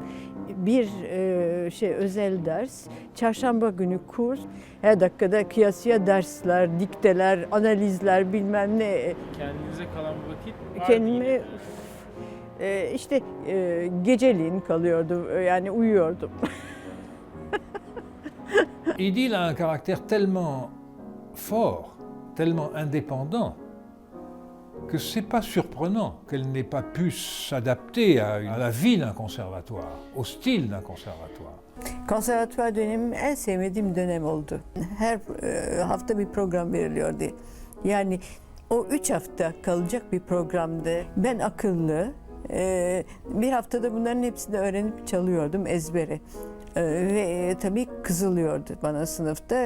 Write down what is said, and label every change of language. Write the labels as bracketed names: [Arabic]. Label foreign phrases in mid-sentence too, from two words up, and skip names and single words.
[Turkish] Bir özel ders, çarşamba günü kurs, her dakikada kıyasıya dersler, dikteler, analizler bilmem ne. Kendinize kalan vakit var Kendime işte geceliğin kalıyordu, yani uyuyordum. [French] İdil a un caractère tellement fort, tellement indépendant, que c'est pas surprenant qu'elle n'ait pas pu s'adapter à la vie d'un conservatoire, au style d'un conservatoire. [Turkish] Konservatuvar dönemim en sevmediğim dönem oldu. Her hafta bir program veriliyordu. Yani o 3 hafta kalacak bir programdı. Ben akıllı, bir haftada bunların hepsini öğrenip çalıyordum ezbere. Ve tabii kızılıyordu bana sınıfta.